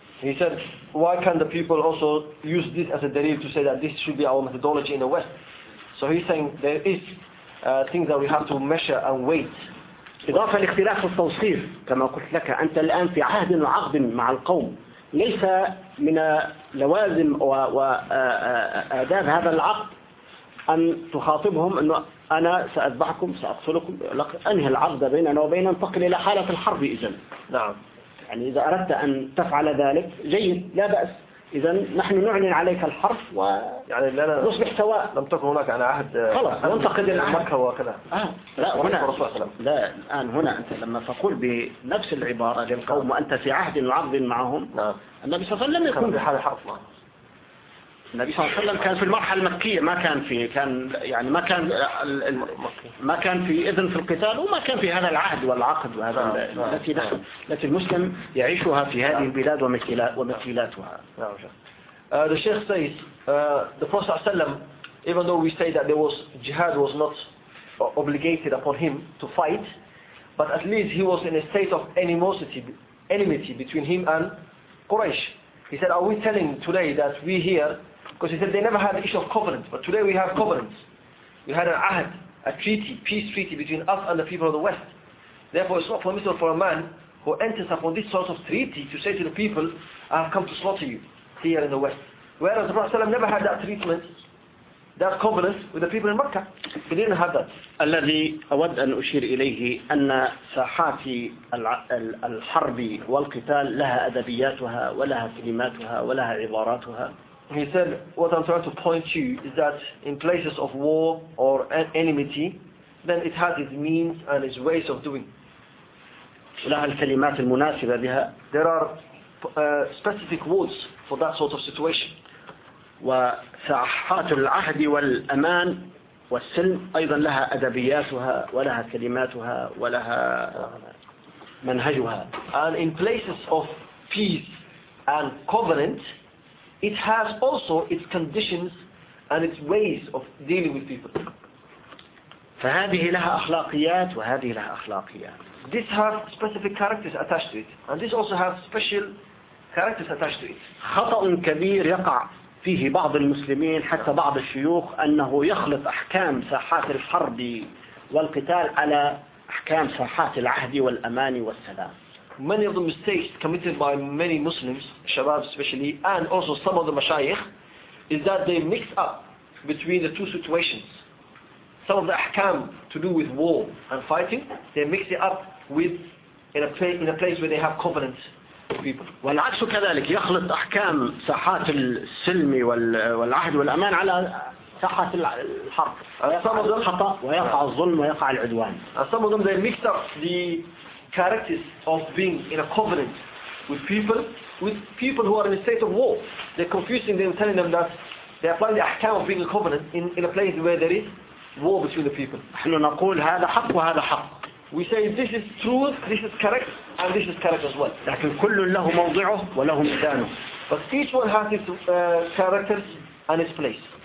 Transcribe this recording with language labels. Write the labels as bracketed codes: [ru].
[en] He said, why can't the people also use this as a delil to say that this should be our methodology in the West? So he's saying there is things that we have to measure and weight. [ar] إضافة لاختلاف التوصيف كما قلت لك أنت الآن في عهد وعقد مع القوم. ليس من لوازم وآداب هذا العقد أن تخاطبهم أنه أنا سأذبحكم سأقتلكم أنهي العقد بيننا وبين انتقل إلى حالة الحرب إذن نعم يعني إذا أردت أن تفعل ذلك جيد لا بأس إذن نحن نعلن عليك الحرب و يعني لا لا نصبح سواء لم تكن هناك أنا عهد خلاص ننتقد مكة وكذا لا هنا لا الآن هنا أنت لما تقول بنفس العبارة للقوم وأنت في عهد وعقد معهم نعم النبي صلى الله عليه وسلم يكون في حال حرب النبي صلى الله عليه وسلم كان في المرحلة المكية ما كان في كان يعني ما كان ما كان في إذن في القتال وما كان في هذا العهد والعقد وهذا التي التي المسلم يعيشها في هذه البلاد ومثيلاتها. [en] The Sheikh says the Prophet وسلم even though we say that there was jihad was not obligated upon him to fight but at least he was in a state of enmity between him and Quraysh. He said are we telling today that we here Because he said they never had the issue of covenant, but today we have covenants. We had an ahd, a treaty, peace treaty between us and the people of the West. Therefore, it's not permissible for a man who enters upon this sort of treaty to say to the people, I have come to slaughter you here in the West. Whereas the Prophet ﷺ never had that treatment, that covenant with the people in Makkah. He didn't have that. [ar] الذي أود أن أشير إليه أن ساحات الحرب والقتال لها أدبياتها ولها كلماتها ولها عباراتها. [en] He said, what I'm trying to point to is that in places of war or enmity, then it has its means and its ways of doing. [ar] لها الكلمات المناسبة بها. [en] There are specific words for that sort of situation. [ar] وساحات العهد والأمان والسلم أيضا لها أدبياتها ولها كلماتها ولها منهجها. [en] And in places of peace and covenant, it has also its conditions and its ways of dealing with people. [ar] فهذه لها أخلاقيات وهذه لها أخلاقيات. [en] This has specific characters attached to it, and this also has special characters attached to it. [ar] خطأ كبير يقع فيه بعض المسلمين حتى بعض الشيوخ أنه يخلط أحكام ساحات الحرب والقتال على أحكام ساحات العهد والأمان والسلام. [en] Many of the mistakes committed by many Muslims, Shabab especially, and also some of the Mashayikh, is that they mix up between the two situations. Some of the ahkam to do with war and fighting, they mix it up with in a place where they have covenant people. [ar] والعكس كذلك يخلط أحكام ساحات السلم والعهد والأمان على ساحات الحرب. [en] Some of them [ar] خطأ ويقع الظلم ويقع العدوان. [en] Some of them they mix up the characters of being in a covenant with people who are in a state of war. They're confusing them, telling them that they apply the ahkam of being a covenant in a place where there is war between the people. [ar] نحن نقول هذا حق وهذا حق. [en] We say this is truth, this is correct, and this is correct as well. [ar] لكن كل له موضعه وله ميزانه. [en] But each one has its characters and its place.